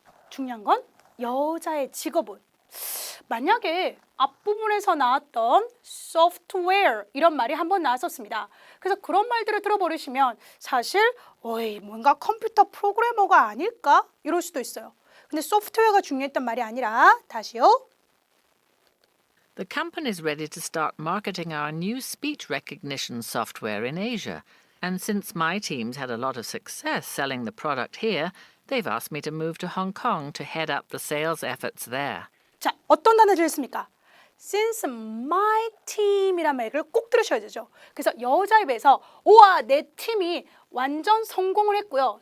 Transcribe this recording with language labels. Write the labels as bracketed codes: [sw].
[ko] 중요한 건 여자의 직업은 만약에 앞부분에서 나왔던 software 이런 말이 한 번 나왔었습니다. 그래서 그런 말들을 들어버리시면 사실 뭔가 컴퓨터 프로그래머가 아닐까? 이럴 수도 있어요. 근데 소프트웨어가 중요했던 말이 아니라 다시요. [en] The company's ready to start marketing our new speech recognition software in Asia. And since my team's had a lot of success selling the product here, they've asked me to move to Hong Kong to head up the sales efforts there. [ko] 자, 어떤 단어 들렸습니까? [en] Since my team [ko] 이란 말을 꼭 들으셔야 되죠. 그래서 여자 입에서 우와 내 팀이 완전 성공을 했고요.